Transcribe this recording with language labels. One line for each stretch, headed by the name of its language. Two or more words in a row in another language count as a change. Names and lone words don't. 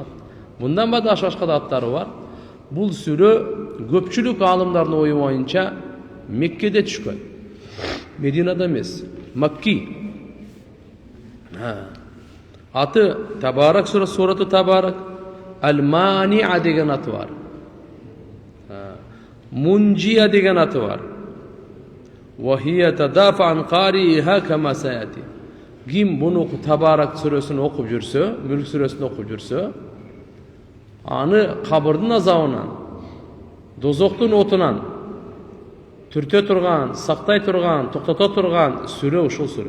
Kyrgyz: Мындан башка да аттары бар. Бул сүрө көпчүлүк аалымдардын ою боюнча Меккеде түшкөн. Мединада эмес, Макки. Аты Табарак сүрөсү, Сурату Табарак. Ал-Мани'a деген аты бар. Мунжия деген аты бар.
Arabic: وهي تدافع عن قارئها كما سيأتي.
Kyrgyz: Ким буну Табарак сүрөсүн окуп жүрсө, Мүлк сүрөсүн окуп жүрсө, аны кабырдын азабынан, дозоктун отунан түртө турган, сактай турган, токтото турган сүрө ушул сүрө.